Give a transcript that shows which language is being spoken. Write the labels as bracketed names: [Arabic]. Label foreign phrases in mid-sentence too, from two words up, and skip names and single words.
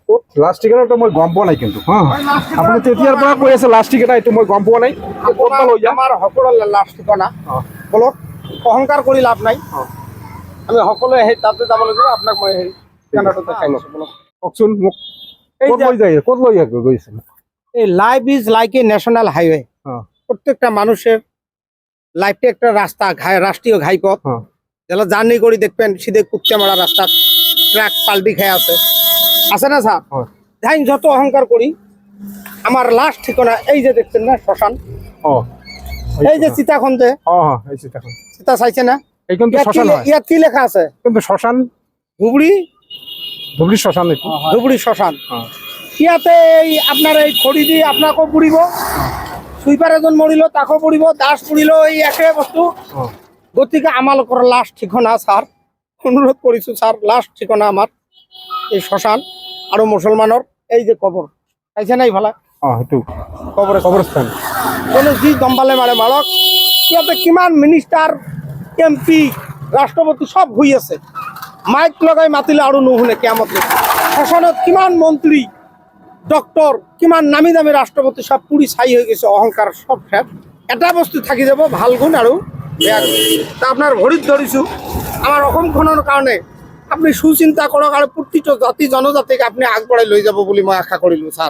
[Assamese] লাষ্ট ঠিকানাটো মই গম পোৱা নাই কিন্তু হা আপুনি তেতিয়াৰ পৰা কৈ আছে লাষ্ট ঠিকানা এইটো মই গম পোৱা নাই ক'ত বা লৈ যাম আমাৰ সকলোৰে লাষ্ট ঠিকনা বলক অহংকাৰ কৰি লাভ নাই আমি সকলোৱে সেই তাতে যাব লাগিব আপোনাক মই সেই ঠিকানাটো দেখাই দিছোঁ বলক কওকচোন মোক এই ক'ত যে- লৈ যায় ক'ত লৈ গৈছে [Bangla] এই [English] life is like a national highway [Bangla] প্রত্যেকটা মানুষের লাইফটা একটা রাস্তা রাষ্ট্রীয় ঘাইপথ যারা জার্নি করে দেখবেন সিধে কুত্তে মারা রাস্তা ট্রাক পাল্টি খেয়ে আছে না স্যার যাই যত অহংকার করি আমার লাস্ট ঠিকানা এই যে দেখছেন না শ্মশান এই যে সীতাখন যে [Assamese] এই চিতাখন সীতা চাইছে না এইখন তো ইয়াত কি শ্মশান হয় ইয়াত কি লেখা আছে কিন্তু শ্মশান ধুবড়ি ধুবড়ি শ্মশান এইটো ধুবড়ি শ্মশান ইয়াতে এই আপনার এই খড়ি দি আপনাকেও পুড়িব সুইপার এজন মরিল তাকেও পুড়িব দাস পুড়িল এই একে বস্তু গতিকে আমালোকৰ লাষ্ট ঠিকনা ছাৰ অনুৰোধ কৰিছোঁ ছাৰ লাষ্ট ঠিকনা আমাৰ এই শ্মশান আৰু মুছলমানৰ এই যে কবৰ চাইছে নাই ইফালে সেইটো কবৰস্থান কবৰস্থান কোনো যি দম্বালে মাৰে মাৰক ইয়াতে কিমান মিনিষ্টাৰ MP ৰাষ্ট্ৰপতি সব শুই আছে মাইক লগাই মাতিলে আৰু নুশুনে কিয়ামত শ্মশানত কিমান মন্ত্ৰী ডক্টৰ কিমান নামী দামী ৰাষ্ট্ৰপতি সব পুৰি ছাই হৈ গৈছে অহংকাৰ সব শেষ এটা বস্তু থাকি যাব ভাল গুণ আৰু বেয়া গুণ তা আপোনাৰ ভৰিত ধৰিছোঁ আমাৰ অসমখনৰ কাৰণে আপুনি সুচিন্তা কৰক আৰু প্ৰতিটো জাতি জনজাতিক আপুনি আগবঢ়াই লৈ যাব বুলি মই আশা কৰিলোঁ ছাৰ